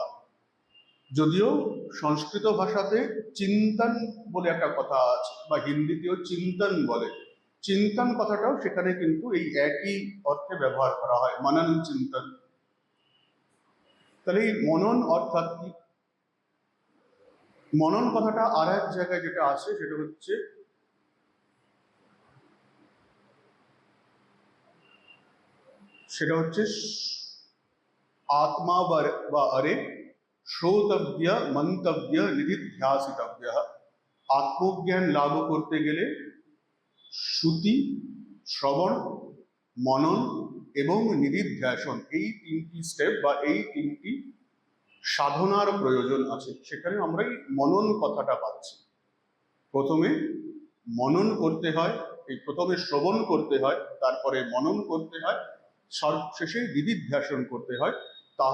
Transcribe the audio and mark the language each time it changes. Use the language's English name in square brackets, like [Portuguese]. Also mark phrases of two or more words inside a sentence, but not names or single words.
[Bangla] যদিও সংস্কৃত ভাষাতে চিন্তন বলে একটা কথা আছে, বা হিন্দিতেও চিন্তন বলে। চিন্তন কথাটাও সেখানে কিন্তু এই একই অর্থে ব্যবহার করা হয়, মনন চিন্তন। তাহলে এই মনন অর্থাৎ কি? মনন কথাটা আর এক জায়গায় যেটা আছে সেটা হচ্ছে [Sanskrit] आत्मा व अरे श्रोतव्य मंतव्य निधिध्यासितव्य। [Bangla] আত্মজ্ঞান লাভ করতে গেলে শ্রুতি, শ্রবণ, মনন এবং নিধিধ্যাসন, এই তিনটি স্টেপ বা এই তিনটি সাধনার প্রয়োজন আছে। সেখানে আমরা এই মনন কথাটা পাচ্ছি। প্রথমে মনন করতে হয়, এই প্রথমে শ্রবণ করতে হয়, তারপরে মনন করতে হয়, সর্বশেষে নিধিধ্যাসন করতে হয়।